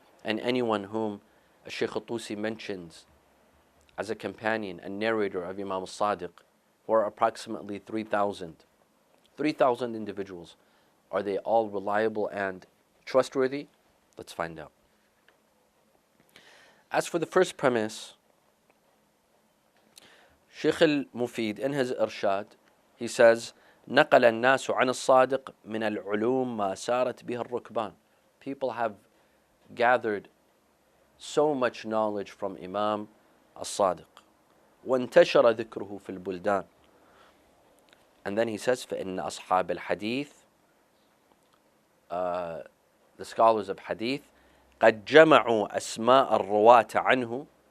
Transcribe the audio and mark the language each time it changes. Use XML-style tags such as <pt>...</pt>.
<en>And anyone whom Shaykh al-Tusi mentions as a companion and narrator of Imam Sadiq, were approximately 3,000. 3,000 individuals. Are they all reliable and trustworthy? Let's find out. As for the first premise, Sheikh al-Mufid in his Irshad, he says,</en> <ar>نقل الناس عن الصادق من العلوم ما سارت بها الركبان.</ar> <en>People have gathered so much knowledge from Imam al-Sadiq.</en> <ar>وانتشر ذكره في البلدان.</ar> <en>And then he says,</en> <ar>فإن أصحاب الحديث,</ar> <en>the scholars of hadith,</en> <ar>قد جمعوا أسماء الرواة عنه.</ar>